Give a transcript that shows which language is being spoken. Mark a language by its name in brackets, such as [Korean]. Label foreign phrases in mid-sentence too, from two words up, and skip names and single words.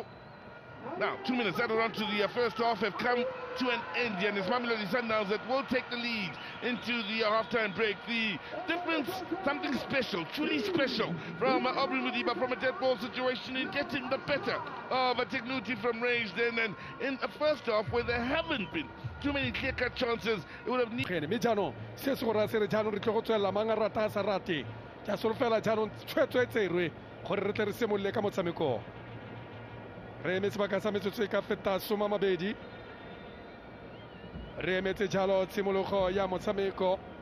[English] Now, 2 minutes added on to the first half have come to an end, and it's Mamelodi Sundowns that will take the lead into the half-time break. The difference, something special, truly special from Aubrey Modiba from a dead ball situation in getting the better of a Tagnuti from range then, and in the first half where there haven't been too many clear-cut chances, it would have needed. [Tswana] Re emetse baka sa metsotso ka feta soma mabedi. Re emetse jalo tshimologo ya motshameko.